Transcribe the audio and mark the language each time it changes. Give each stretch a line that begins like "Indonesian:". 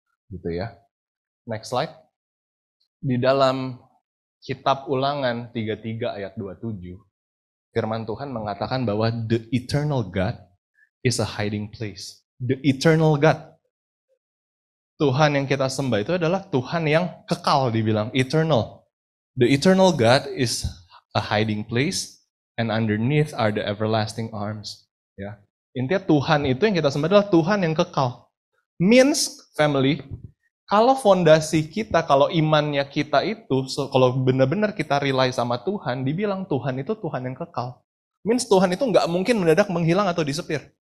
Indonesian: Gitu ya. Next slide. Di dalam kitab Ulangan 33 ayat 27, firman Tuhan mengatakan bahwa
English: the eternal God is a hiding place. The eternal God.
Indonesian: Tuhan yang kita sembah itu adalah Tuhan yang kekal, dibilang eternal.
English: The eternal God is a hiding place, and underneath are the everlasting arms.
Indonesian: Ya. Intinya Tuhan itu yang kita sembah adalah Tuhan yang kekal. Means, family, kalau fondasi kita, kalau imannya kita itu, kalau benar-benar kita rely sama Tuhan, dibilang Tuhan itu Tuhan yang kekal. Means Tuhan itu nggak mungkin mendadak menghilang atau disappear.